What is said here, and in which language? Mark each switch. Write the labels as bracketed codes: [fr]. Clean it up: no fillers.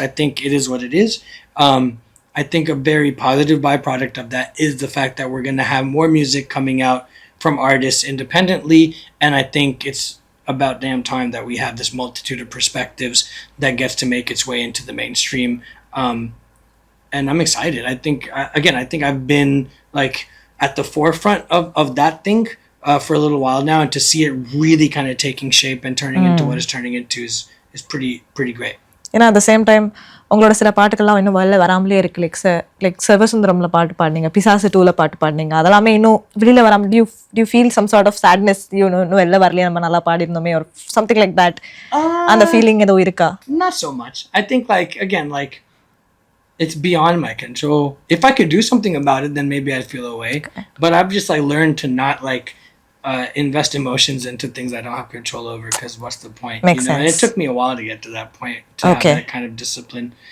[en] I think it is what it is. I think a very positive byproduct of that is the fact that we're going to have more music coming out from artists independently, and I think it's about damn time that we have this multitude of perspectives that gets to make its way into the mainstream. And I'm excited. I think I've been like at the forefront of that thing for a little while now, and to see it really kind of taking shape and turning into what it's turning into is pretty great. [ta] ஏன்னா [en] at the same time [ta] உங்களோட சில பாட்டுக்கெல்லாம் இன்னும் வெளில வராமலே இருக்கு. Like சிவசுந்தரம்ல பாட்டு பாடினீங்க, பிசாசு 2ல பாட்டு பாடினீங்க, அதெல்லாமே இன்னும் வெளியில வராம [en] you feel some sort of sadness, [ta] இன்னும் வெளில வரலையே, நம்ம நல்லா பாடிருந்தோமே, ஒரு [en] something like that, [ta] அந்த ஃபீலிங் ஏதோ இருக்கா? [en] Not so much. I think like again like it's beyond my control. If I could do something about it, then maybe I'd feel away. Okay. But I've just like learned to not like invest emotions into things I don't have control over, because what's the point? Makes sense. And it took me a while to get to that point to have that kind of discipline.